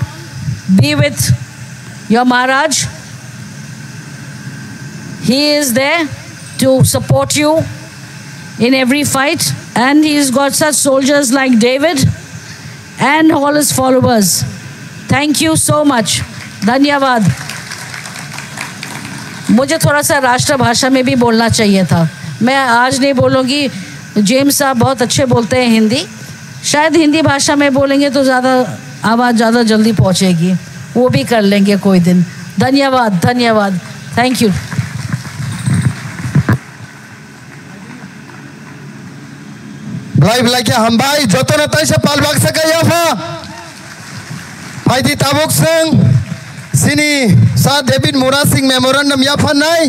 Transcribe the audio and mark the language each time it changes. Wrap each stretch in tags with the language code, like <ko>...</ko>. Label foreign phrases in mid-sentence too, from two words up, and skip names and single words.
<en>Be with your Maharaj. He is there to support you in every fight. And he's got such soldiers like David and all his followers. Thank you so much.</en> <hi>धन्यवाद. मुझे थोड़ा सा राष्ट्र भाषा में भी बोलना चाहिए था. मैं आज नहीं बोलूँगी. जेम्स साहब बहुत अच्छे बोलते हैं हिंदी. शायद हिंदी भाषा में बोलेंगे तो ज़्यादा आवाज़ ज़्यादा जल्दी पहुँचेगी. वो भी कर लेंगे कोई दिन. धन्यवाद. धन्यवाद.</hi> <en>thank you.</en> <trp>Blai blai ke hambai joto na tai se palbak saka yafa. Haidi tabuk sing sini Sir David Mura Singh memorandum yafa nai.</trp>